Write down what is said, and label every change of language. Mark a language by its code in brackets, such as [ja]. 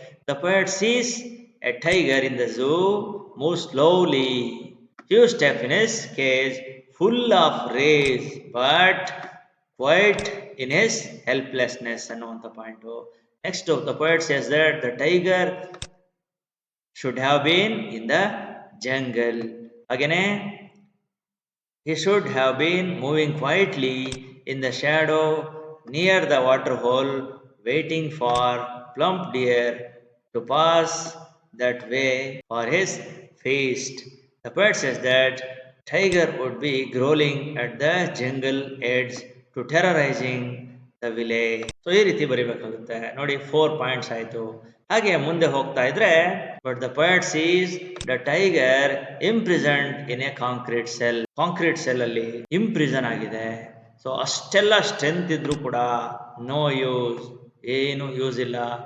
[en] the poet sees a tiger in the zoo move slowly, few step in his cage, full of rage but quiet in his helplessness [kn] ಅನ್ನುವಂಥ point. [en] Next the poet says that the tiger should have been in the jungle. Again, he should have been moving quietly in the shadow near the water hole, waiting for plump deer to pass that way for his feast. The poet says that tiger would be growling at the jungle edge to terrorizing the village. [kn] So ಈ ರೀತಿ ಬರೀಬೇಕಾಗುತ್ತೆ. ನೋಡಿ 4 points ಆಯ್ತು. ಹಾಗೆ ಮುಂದೆ ಹೋಗ್ತಾ ಇದ್ರೆ, [en] But the poet sees the tiger imprisoned in a concrete cell. [kn] Concrete cell ಅಲ್ಲಿ imprison ಆಗಿದೆ. ಸೊ ಅಷ್ಟೆಲ್ಲ ಸ್ಟ್ರೆಂತ್ ಇದ್ರೂ ಕೂಡ [en] no use, [kn] ಏನು ಯೂಸ್ ಇಲ್ಲ.